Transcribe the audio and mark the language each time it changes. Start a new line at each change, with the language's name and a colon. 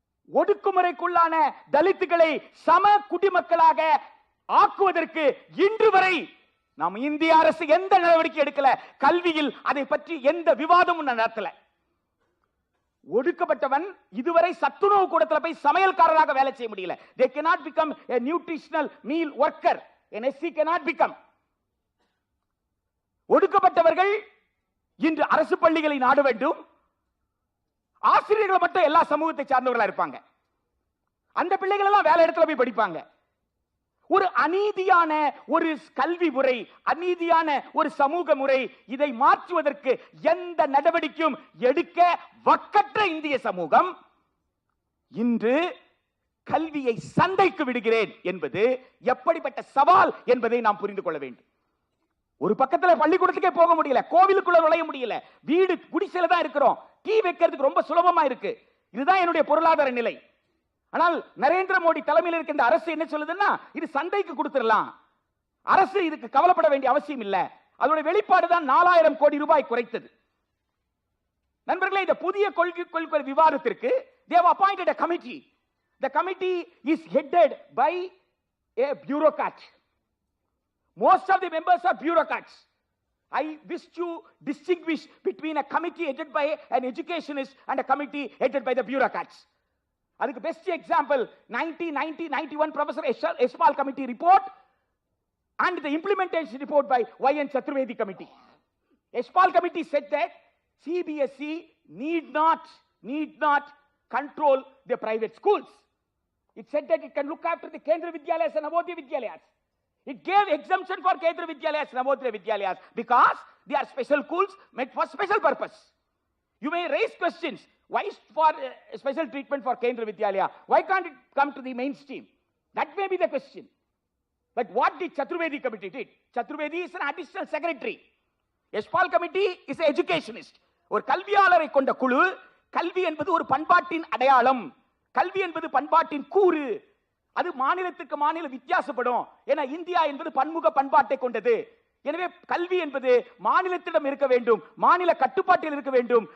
Tamil: ஒடுக்குமுறைக்குள்ளான தலித்துகளை சம குடிமக்களாக ஆக்குவதற்கு இன்று வரை நாம் இந்திய அரசு எந்த நடவடிக்கை எடுக்கல. கல்வியில் அதை பற்றி எந்த விவாதமும் நடத்தல. ஒடுக்கப்பட்டவன் இதுவரை சத்துணவு கூடத்துல போய் சமையல்காரராக வேலை செய்ய முடியல.
English: They cannot become a nutritional meal worker. An SC cannot become.
Tamil: ஒடுக்கப்பட்டவர்கள் இன்று அரசு பள்ளிகளை நாட வேண்டும். ஆசிரியர்கள் மட்டும் எல்லா சமூகத்தை சார்ந்தவர்களா இருப்பாங்க. அந்த பிள்ளைகள் எல்லாம் வேலை இடத்துல போய் படிப்பாங்க. ஒரு அநீதியான ஒரு கல்வி முறை, அநீதியான ஒரு சமூக முறை, இதை மாற்றுவதற்கு எந்த நடவடிக்கையும் எடுக்க வக்கற்ற இந்திய சமூகம் இன்று கல்வியை சந்தைக்கு விடுகிறேன் என்பது எப்படிப்பட்ட சவால் என்பதை நாம் புரிந்து கொள்ள வேண்டும். ஒரு பக்கத்துல பள்ளிக்கூடத்துக்கே போக முடியல, கோவிலுக்குள்ள நுழைய முடியல, வீடு குடிசையில தான் இருக்கிறோம். டீ வைக்கிறதுக்கு ரொம்ப சுலபமா இருக்கு. இதுதான் என்னுடைய பொருளாதார நிலை. ஆனால் நரேந்திர மோடி தலைமையில் இருக்கின்ற அரசு என்ன சொல்லுதுன்னா, இது சந்தைக்கு கொடுத்துடலாம், அரசு இதுக்கு கவலைப்பட வேண்டிய அவசியம் இல்ல. அதோட வெளிப்பாடுதான் 4000 கோடி ரூபாய் குறைத்தது. நண்பர்களே, இந்த புதிய கொள்கை விவாதத்திற்கு
English: they have appointed a committee. The committee is headed by a bureaucrat. Most of the members are bureaucrats. I wish to distinguish between a committee headed by an educationist and a committee headed by the bureaucrats.
Tamil: அதுக்கு
English: best example 1990-91 Professor Espal committee report and the implementation report by Y.N. Chaturvedi committee. Espal committee said that CBSE need not control the private schools. It said that it can look after the Kendra Vidyalayas and Navodaya Vidyalayas. It gave exemption for Kendra Vidyalayas and Navodaya Vidyalayas because they are special schools meant for special purpose. You may raise questions. Why for special treatment for Kendra Vidyalaya? Why can't it come to the mainstream? That may be the question. But what did Chaturvedi committee did? Chaturvedi is an additional secretary. Espal committee is an educationist.
Tamil: ஒரு கல்வியாளரை கொண்ட குழு, கல்வி என்பது ஒரு பண்பாட்டின் அடையாளம், கல்வி என்பது பண்பாட்டின் கூறு. அது மாநிலத்துக்கு மாநிலம் வித்தியாசப்படும். ஏன்னா இந்தியா என்பது பன்முக பண்பாட்டை கொண்டது. எனவே கல்வி என்பது மாநிலத்திடம் இருக்க வேண்டும், மாநில கட்டுப்பாட்டில் இருக்க வேண்டும்.